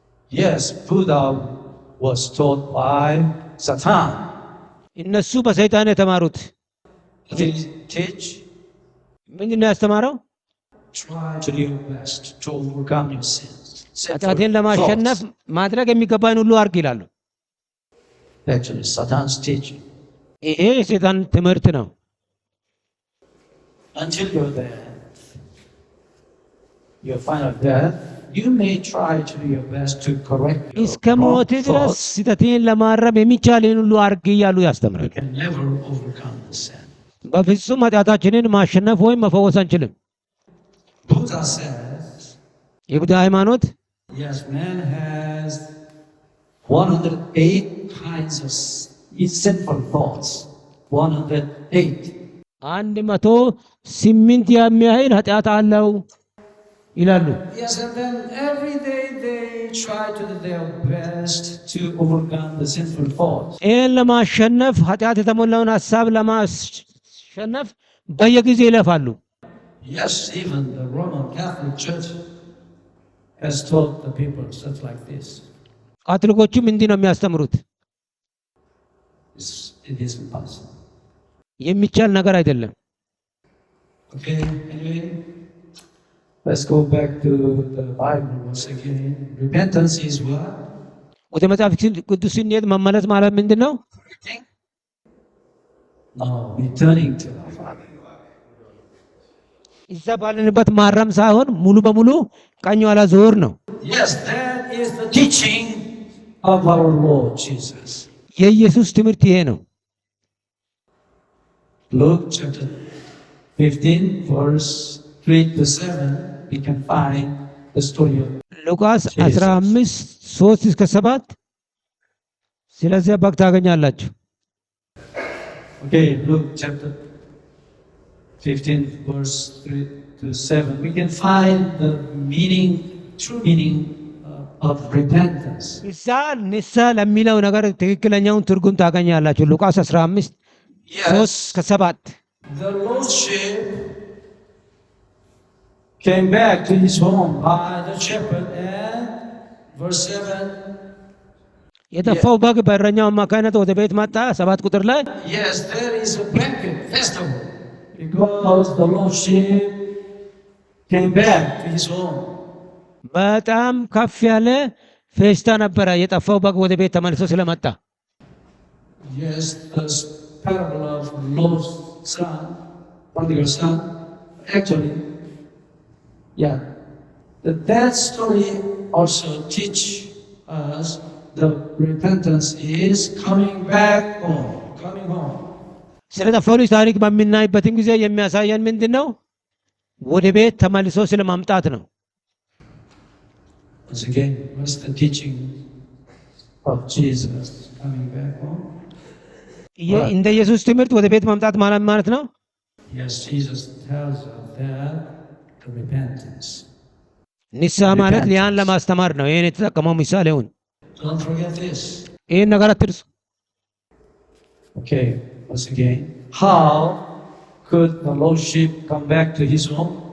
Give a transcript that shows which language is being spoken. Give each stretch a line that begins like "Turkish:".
English: Yes, Buddha was taught by Satan.
Amharic: እነሱ በሰይጣን የተማሩት
English: Did he teach?
Amharic: ምንድን ነው ያስተማረው?
English: Try to do your best to overcome your sins.
Amharic: ኃጢአትን ለማሸነፍ ማድረግ የሚገባን ሁሉ አርግ ይላሉ።
English: Actually, Satan's teaching.
Amharic: ይሄ የሰይጣን ትምህርት ነው።
English: Until your final death, you may try to do your best to correct your
Amharic: እስከ ሞት
English: wrong
Amharic: ድረስ
English: thoughts.
Amharic: ስህተትን ለማረም የሚቻልን ሁሉ አርግ እያሉ ያስተምራል።
English: You can never overcome the sin.
Amharic: በፍጹም ኃጢአታችንን ማሸነፍ ወይም መፈወስ አንችልም።
English: Buddha says,
Amharic: የቡዳ ሃይማኖት
English: yes, man has 108 kinds of sinful thoughts. 108.
Amharic: 108 የሚያህል ኃጢአት አለው ይላሉ።
English: Yes, and then every day they try to do their best to overcome the sinful thoughts.
Amharic: ይህን ለማሸነፍ ኃጢአት የተሞላውን ሀሳብ ለማሸነፍ በየጊዜው ይለፋሉ።
English: Yes, even the Roman Catholic Church has taught the people stuff like this.
Amharic: ካቶሊኮችም እንዲህ ነው የሚያስተምሩት።
English: It is impossible.
Amharic: የሚቻል ነገር አይደለም።
English: Okay, anyway, let's go back to the Bible once again. Repentance is what?
Amharic: ወደ መጽሐፍ ቅዱስ ስንሄድ መመለስ ማለት ምንድን ነው?
English: No, returning to the Father.
Amharic: እዛ ባለንበት ማረም ሳይሆን ሙሉ በሙሉ ቀኝ ኋላ ዞር ነው።
English: Yes, that is the teaching of our Lord Jesus.
Amharic: የኢየሱስ ትምህርት ይሄ ነው።
English: Luke chapter 15, verse 3 to 7, we can find the story of
Amharic: ሉቃስ 15:3-7 ስለዚያ በግ ታገኛላችሁ።
English: Okay, Luke chapter 15, verse 3 to 7. We can find the meaning, true meaning of repentance.
Amharic: ንስሐ ለሚለው ነገር ትክክለኛውን ትርጉም ታገኛላችሁ። ሉቃስ 15:3-7
English: The lordship came back to his home by the shepherd, and verse 7.
Amharic: የጠፋው በግ በእረኛው አማካይነት ወደ ቤት መጣ። 7 ቁጥር ላይ
English: Yes, there is a banquet festival because the lordship came back to his home.
Amharic: በጣም ከፍ ያለ ፌስታ ነበረ፣ የጠፋው በግ ወደ ቤት ተመልሶ ስለመጣ።
English: Yes, the parable of lost son, prodigal son. Actually, that story also teach us the repentance is coming back home, coming home.
Amharic: ስለ ጠፋው ልጅ ታሪክ በምናይበትን ጊዜ የሚያሳየን ምንድን ነው? ወደ ቤት ተመልሶ ስለማምጣት ነው።
English: Once again, what's the teaching of Jesus coming back home?
Amharic: እንደ ኢየሱስ ትምህርት ወደ ቤት ማምጣት ማለት ነው።
English: Yes, Jesus tells us that the repentance.
Amharic: ንስሐ ማለት ያን ለማስተማር ነው። ይሄን የተጠቀመው ምሳሌውን
English: Don't forget this.
Amharic: ይሄን ነገር አትርሱ።
English: Okay, once again, how could the lost sheep come back to his home?